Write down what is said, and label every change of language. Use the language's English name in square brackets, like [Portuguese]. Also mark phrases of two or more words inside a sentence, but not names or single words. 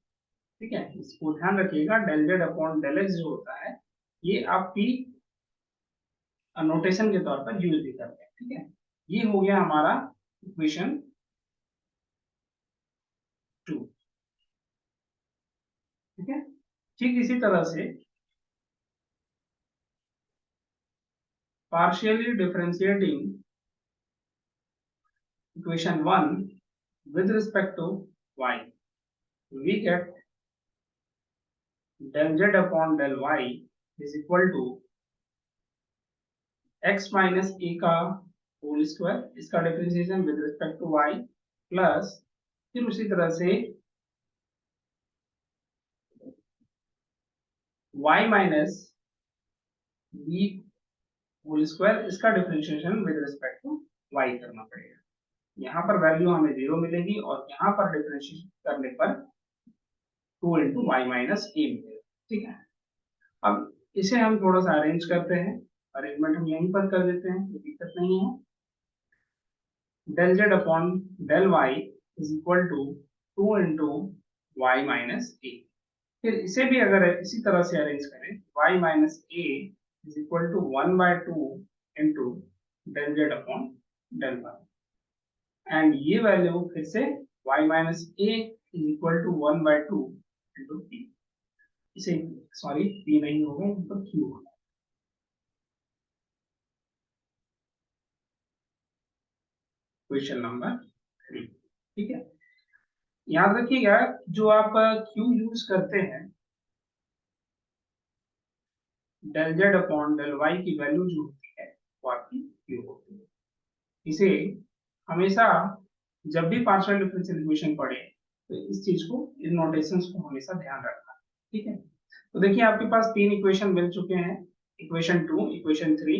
[Hindi] ठीक है, इसको ध्यान रखिएगा, [English] del z upon del x [Hindi] जो होता है ये आप p नोटेशन के तौर पर यूज भी करते हैं। ठीक है, ये हो गया हमारा इक्वेशन 2। ठीक है, ठीक इसी तरह से [English] partially differentiating equation 1 with respect to y, we get del z upon del y is equal to x minus a का whole square, इसका differentiation with respect to y, plus [Hindi] फिर उसी तरह से [English] y minus b whole square, इसका differentiation with respect to y [Hindi] करना पड़ेगा। यहाँ पर वैल्यू हमें 0 मिलेगी और यहाँ पर डिफरेंशिएट करने पर [English] 2 into y minus a [Hindi] मिलेगा। ठीक है, अब इसे हम थोड़ा सा अरेंज करते हैं, अरेंजमेंट हम यहीं पर कर देते हैं, कोई दिक्कत नहीं है। [English] del z upon del y is equal to 2 into y minus a. [Hindi] फिर इसे भी अगर इसी तरह से अरेंज करें, [English] y minus a is equal to 1/2 into del z upon del y, [Hindi] एंड ये वैल्यू फिर से [English] y minus a is equal to 1/2 into p, [Hindi] इसे सॉरी p नहीं होगा, यहाँ पर q होगा। [English] question number 3. [Hindi] ठीक है, याद रखिएगा जो आप q यूज करते हैं, [English] del z upon del y [Hindi] की वैल्यू जो होती है वो आपकी q होती है। इसे हमेशा जब भी [English] partial differential equation [Hindi] पढ़े तो इस चीज को, इन नोटेशंस को हमेशा ध्यान रखना। ठीक है, तो देखिए आपके पास 3 इक्वेशन मिल चुके हैं, इक्वेशन 2, इक्वेशन 3।